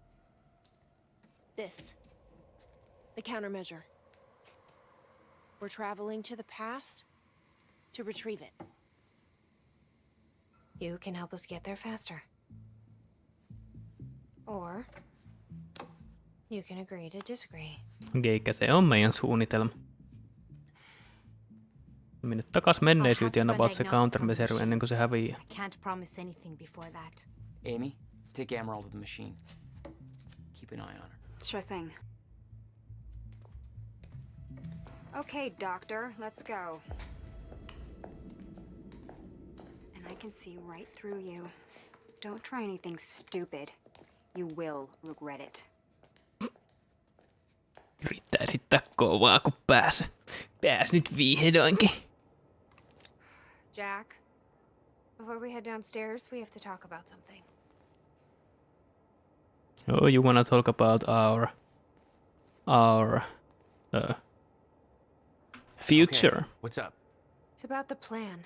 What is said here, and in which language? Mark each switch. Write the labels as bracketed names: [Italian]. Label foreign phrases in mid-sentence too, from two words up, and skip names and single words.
[English] This. The countermeasure. We're traveling to the past to retrieve it. You can help us get there faster. Or you can agree to disagree. [Finnish] Eikä se on meidän suunnitelma. Mennä takas menneisyyteen ja avaat se countermeasure ennen kuin se häviää. [English] I can't promise anything before that. Amy, take Amaral to the machine. Keep an eye on her. Sure thing. Okay, Doctor, let's go. And I can see right through you. Don't try anything stupid. You will regret it. [Finnish] Yrittää esittää kovaa, kun pääs nyt vihdoinkin. [English] Jack, before we head downstairs, we have to talk about something. Oh, you wanna talk about our future? Okay, what's up? It's about the plan.